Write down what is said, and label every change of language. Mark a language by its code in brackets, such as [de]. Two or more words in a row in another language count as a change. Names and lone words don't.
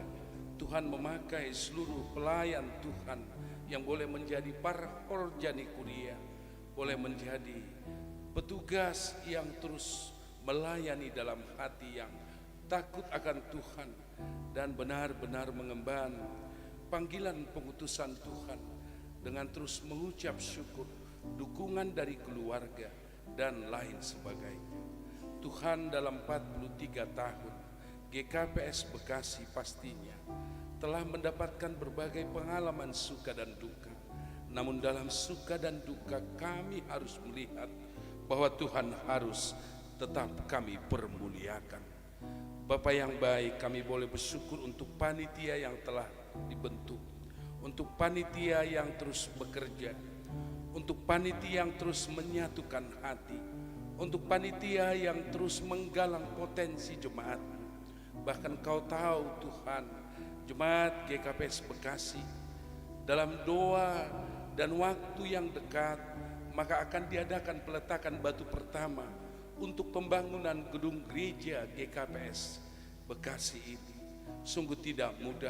[id] Tuhan memakai seluruh pelayan Tuhan yang boleh menjadi para orjani kuria, boleh menjadi petugas yang terus melayani dalam hati yang takut akan Tuhan dan benar-benar mengemban panggilan pengutusan Tuhan dengan terus mengucap syukur, dukungan dari keluarga dan lain sebagainya. Tuhan, dalam 43 tahun GKPS Bekasi pastinya telah mendapatkan berbagai pengalaman suka dan duka. Namun dalam suka dan duka kami harus melihat bahwa Tuhan harus tetap kami permuliakan. Bapa yang baik, kami boleh bersyukur untuk panitia yang telah dibentuk, untuk panitia yang terus bekerja, untuk panitia yang terus menyatukan hati, untuk panitia yang terus menggalang potensi jemaat. Bahkan Kau tahu Tuhan, Jemaat GKPS Bekasi dalam doa dan waktu yang dekat maka akan diadakan peletakan batu pertama untuk pembangunan gedung gereja GKPS Bekasi ini sungguh tidak mudah.